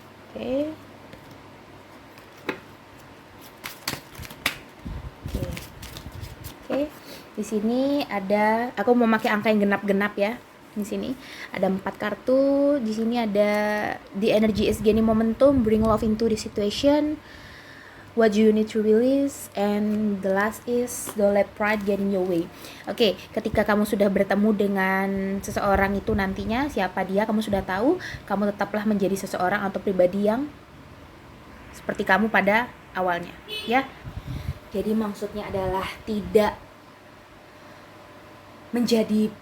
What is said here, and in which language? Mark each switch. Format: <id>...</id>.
<id>Oke. Oke. Di sini ada, aku mau pakai angka yang genap-genap ya. Di sini ada 4 kartu. Di sini ada</id> <en>the energy is gaining momentum, bring love into the situation. What do you need to release? And the last is don't let pride get in your way.</en> <id>Oke, ketika kamu sudah bertemu dengan seseorang itu nantinya, siapa dia, kamu sudah tahu, kamu tetaplah menjadi seseorang atau pribadi yang seperti kamu pada awalnya, ya. Jadi maksudnya adalah tidak menjadi</id>